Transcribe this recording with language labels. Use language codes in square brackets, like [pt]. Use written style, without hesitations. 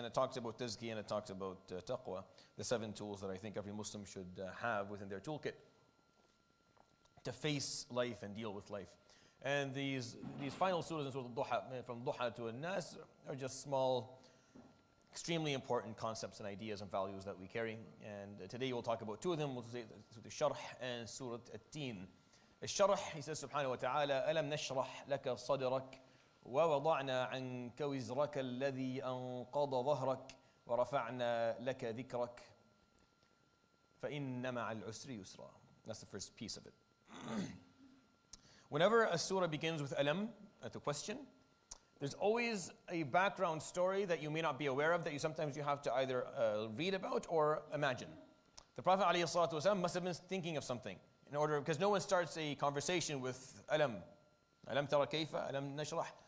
[en] And it talks about tazkiyah and it talks about taqwa, the 7 tools that I think every Muslim should have within their toolkit to face life and deal with life. And these final surahs in Surah Al-Duha, from Duha to An-Nas, are just small, extremely important concepts and ideas and values that we carry. And today we'll talk about two of them. We'll say Surah Al-Sharh and Surah At-Tin. Al-Sharh, he says [ar] subhanahu wa ta'ala, أَلَمْ نَشْرَحْ لَكَ صَدْرَكَ وَوَضَعْنَا عَنْكَ وِزْرَكَ الَّذِي أَنْقَضَ ظَهْرَكَ وَرَفَعْنَا لَكَ ذِكْرَكَ فَإِنَّ مَعَ الْعُسْرِ يُسْرًا. [en] That's the first piece of it. Whenever a surah begins with alam, at the question, there's always a background story that you may not be aware of, that you sometimes have to either read about or imagine. The Prophet ﷺ must have been thinking of something, because no one starts a conversation with alam tara kayfa, alam nashrah.